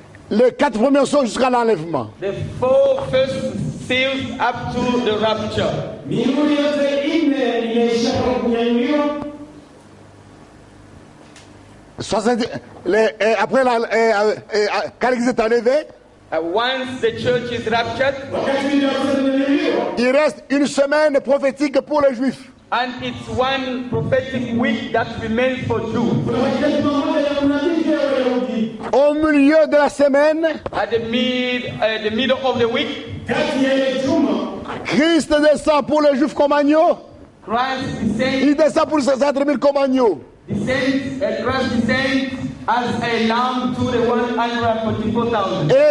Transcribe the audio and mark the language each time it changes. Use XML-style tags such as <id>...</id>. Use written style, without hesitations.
<fr>les 4 premiers sceaux jusqu'à l'enlèvement.</fr> <en>the 4 first seals up to the rapture.</en> <sw>Mihuri yote ine imeisha kwa kunyanyuliwa.</sw> <fr>60, après, quand l'Église est enlevée,</fr> <en>Once the church is raptured,</en> <sw>Wakati ile yote imenyanyuliwa.</sw> <fr>il reste une semaine prophétique pour les Juifs.</fr> <en>and it's one prophetic week that remains for Jews.</en> <sw>Kuna majira moja ya unabii ya Wayahudi.</sw> <fr>Au milieu de la semaine,</fr> <en>At the middle of the week,</en> <sw>Kati ya ile juma,</sw> <fr>Christ descend pour les Juifs comme agneau.</fr> <en>Christ</en> <fr>Il descend pour les 4 000 comme agneau.</fr> <en>Christ descends as a lamb to the 144,000.</en>